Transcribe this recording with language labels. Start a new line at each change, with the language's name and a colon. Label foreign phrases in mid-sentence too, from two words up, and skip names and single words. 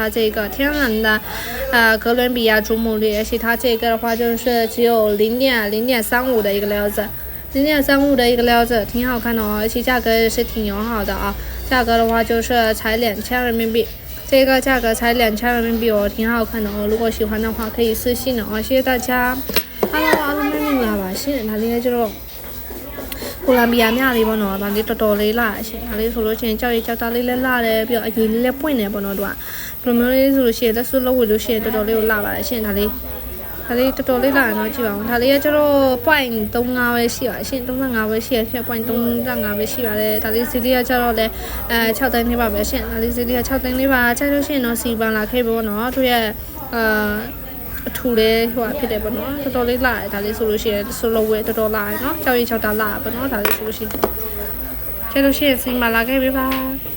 Chinese: 它这个天然的，哥伦比亚祖母绿，而且它这个的话就是只有0.35的一个料子，0.35的一个料子，挺好看的哦，而且价格也是挺友好的啊。价格的话就是才2000人民币。这个价格才2000人民币哦，挺好看的哦。如果喜欢的话，可以私信的哦。谢谢大家。Hello，
Burmese: အားလုံးပဲမင်္ဂလာပါရှင်။ဒါလေးလည်းကျတော့ကိုလံဘီယာမြလေးပေါ့နော်။ဒါလေးတော်တော်လေးလာရှင်။ဒါလေးဆိုလို့ရှိ ရင်ကြောက်ရည်ကြောက်သားလေးလည်းလာတယ်ပြီးတော့အရင်လေးလည်းပွင့်နေပေါ့နော်တို့က။ဒီလိုမျိုးလေးဆိုလို့ရှိရင်လက်စွပ်လုံးဝလို့ရှိရင် တော်တော်လေးကိုလာပါတယ်ရှင်။ဒါလေးတော်တော်လေးလာတယ်နော်ကြည့်ပါဦး။ဒါလေးကကျတော့ 0.35 ပဲရှိပါရှင်35ပဲရှိရရှင် 0.35 ပဲရှိပါတယ်။ဒါလေးစီလေးကကျတော့လဲ6သိန်းလေးပါပဲရှင်။ဒါလေးစီလေးက6သိန်းလေးပါ။ကြိုက်လို့ရှိရင်တော့စီပန်လာခဲ့ပေါ့နော်။သူရဲ့အထူလေးဟိုဖြစ်တယ်ပေါ့နော်။တော်တော်လေးလာတယ်ဒါလေးဆိုလို့ရှိရင်ဆိုလိုဝဲတော်တော်လာတယ်နော်။ကြောက်ရင်6တာလာပေါ့နော်။ဒါလေးဆိုလို့ရှိရင်ကြိုက်လို့ရှိရင်စီမလာခဲ့ပေးပါ။